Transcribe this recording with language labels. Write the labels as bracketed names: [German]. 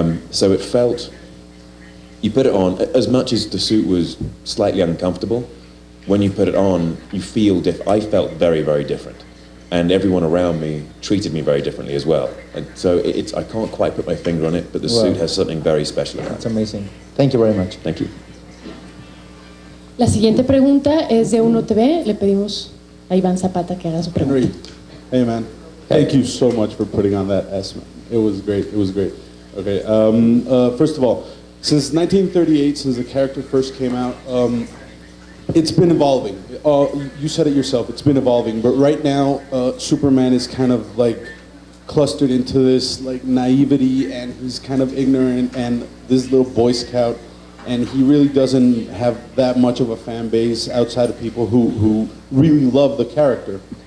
[English] So it felt, you put it on, as much as the suit was slightly uncomfortable, when you put it on, you feel I felt very, very different. And everyone around me treated me very differently as well. And so I can't quite put my finger on it, but the suit has something very special about it. That's amazing. Thank you very much. Thank you. [Spanish] La siguiente pregunta es de Uno TV. Le pedimos a Iván Zapata que haga su pregunta. [English] Henry, hey man, thank you so much for putting on that S. It was great. It was great. Okay. First of all, since 1938, since the character first came out, it's been evolving. You said it yourself, it's been evolving, but right now Superman is kind of like clustered into this like naivety and he's kind of ignorant and this little Boy Scout and he really doesn't have that much of a fan base outside of people who really love the character.